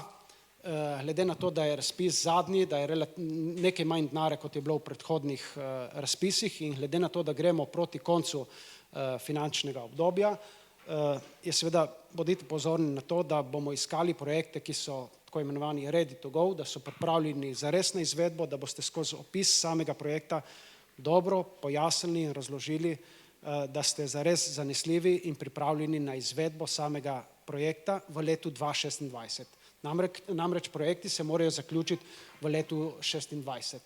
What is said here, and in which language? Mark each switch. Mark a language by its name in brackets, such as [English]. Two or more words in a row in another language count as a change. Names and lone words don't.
[Slovenian] Glede na to, da je razpis zadnji, da je nekaj manj denarja, kot je bilo v predhodnih razpisih in glede na to, da gremo proti koncu finančnega obdobja, je seveda bodite pozorni na to, da bomo iskali projekte, ki so tako imenovani [English] ready to go, [Slovenian] da so pripravljeni za resno izvedbo, da boste skozi opis samega projekta dobro pojasnili in razložili, da ste zares zanesljivi in pripravljeni na izvedbo samega projekta v letu 2026. Namreč projekti se morajo zaključiti v letu 2026.